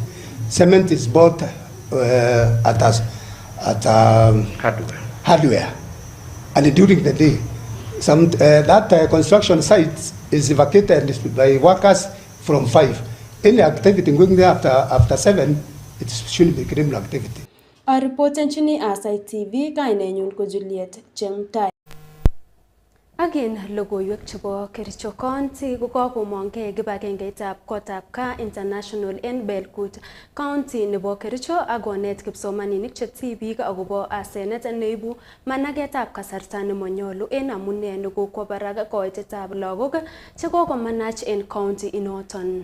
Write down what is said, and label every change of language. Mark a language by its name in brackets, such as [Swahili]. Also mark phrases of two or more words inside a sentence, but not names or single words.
[English] Cement is bought at hardware, and during the day. That construction site is vacated by workers from 5. Any activity going there after 7, it should be criminal activity. A report [Kalenjin] nchini Aasai TV kainenyun ko Juliet Chemtai. Again, logoiwek chebo Kericho County ko kakomongke kibagengeitab kotab ka International en Belkut County nebo Kericho akonet kipsomaninik che tibik akobo asenet neibu managetab kasarta nemonyolu en amune nekokwo barak koitetab lagok che kokomanach en county inoton.